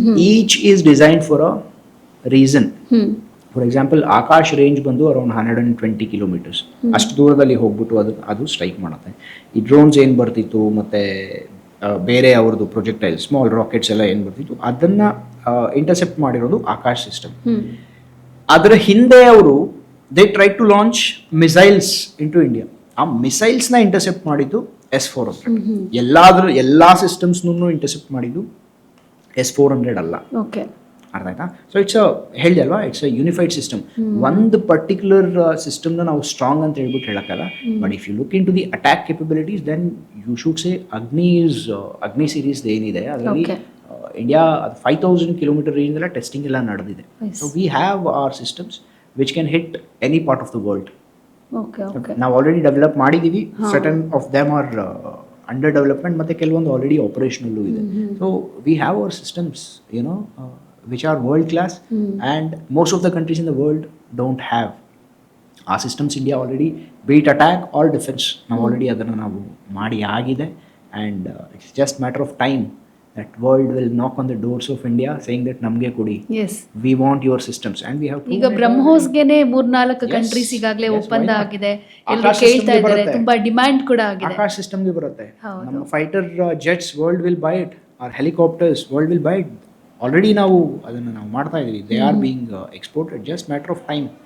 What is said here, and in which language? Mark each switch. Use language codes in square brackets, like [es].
[en] Each is design for a reason. For example Akash range ಬಂದು around 120 kilometres. [kn] ಅಷ್ಟು ದೂರದಲ್ಲಿ ಹೋಗ್ಬಿಟ್ಟು ಅದು ಸ್ಟ್ರೈಕ್ ಮಾಡುತ್ತೆ. ಈ ಡ್ರೋನ್ಸ್ ಏನು ಬರ್ತಿತ್ತು ಮತ್ತು ಬೇರೆ ಅವ್ರದ್ದು ಪ್ರೊಜೆಕ್ಟೈಲ್ ಸ್ಮಾಲ್ ರಾಕೆಟ್ಸ್ ಎಲ್ಲ ಏನು ಬರ್ತಿತ್ತು ಅದನ್ನು ಇಂಟರ್ಸೆಪ್ಟ್ ಮಾಡಿರೋದು ಆಕಾಶ್ ಸಿಸ್ಟಮ್. ಅದರ ಹಿಂದೆ ಅವರು [en] they tried to launch missiles into India. [kn] ಆ ಮಿಸೈಲ್ಸ್ನ ಇಂಟರ್ಸೆಪ್ಟ್ ಮಾಡಿದ್ದು S-400. ಎಲ್ಲಾ ಸಿಸ್ಟಮ್ಸ್ನೂ ಇಂಟರ್ಸೆಪ್ಟ್ ಮಾಡಿದ್ದು S-400 ಅಲ್ಲ. [en] okay, [kn] ಅರ್ಥ ಆಯ್ತಾ? ಸೊ ಇಟ್ಸ್ ಹೇಳಿದೆ ಅಲ್ವಾ, [en] It's a unified system. [kn] ಒಂದು ಪರ್ಟಿಕ್ಯುಲರ್ ಸಿಸ್ಟಮ್ನ ನಾವು ಸ್ಟ್ರಾಂಗ್ ಅಂತ ಹೇಳ್ಬಿಟ್ಟು ಹೇಳಕ್ಕಲ್ಲ. [en] but if you look into the attack capabilities then you should say Agni series [kn] ಏನಿದೆ ಅದರಲ್ಲಿ [en] India 5000 kilometre range [kn] ಎಲ್ಲ ಟೆಸ್ಟಿಂಗ್ ಎಲ್ಲ ನಡೆದಿದೆ. [en] So we have our systems which can hit any part of the world. Okay. [kn] ನಾವು already develop ಮಾಡಿದ್ದೀವಿ. [en] certain of them are under development, [kn] ಮತ್ತು ಕೆಲವೊಂದು [en] Already ಆಪರೇಷನಲ್ಲೂ ಇದೆ. So we have our systems which are world class, and most of the countries in the world don't have a systems. [kn] India already beet attack R defence ನಾವು already ಅದನ್ನು ನಾವು ಮಾಡಿ ಆಗಿದೆ. [en] and it's just matter of time that world will knock on the doors of India saying that [kn] namge kodi, [en] yes, we want your systems, and we have to. [kn] ಈಗ ಬ್ರಹ್ಮೋಸ್ಗೆನೆ 3-4 countries ಈಗಾಗಲೇ ಒಪ್ಪಂದ ಆಗಿದೆ, ಎಲ್ಲರೂ ಕೇಳ್ತಾ ಇದ್ದಾರೆ, ತುಂಬಾ ಡಿಮ್ಯಾಂಡ್ ಕೂಡ ಆಗಿದೆ. ಆಕಾಶ್ ಸಿಸ್ಟಮ್ಗೆ ಬರುತ್ತೆ. [en] ನಮ್ಮ fighter jets world will buy it, or helicopters world will buy it. [kn] Already ನಾವು ಅದನ್ನು ನಾವು ಮಾಡ್ತಾ ಇದ್ದೀವಿ. [en] They are being exported. Just matter of time.